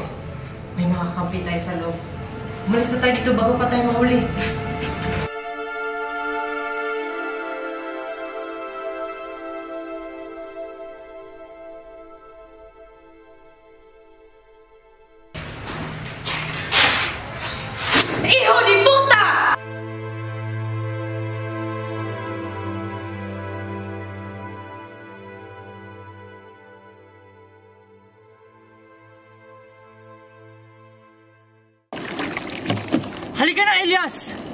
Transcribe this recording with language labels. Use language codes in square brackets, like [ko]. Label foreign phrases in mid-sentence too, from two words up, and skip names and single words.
[tl] May mga kampi tayo sa loob. Umalis na tayo dito bago pa tayo mahuli. [es] Hijo de puta! [tl] Halika na, Elias!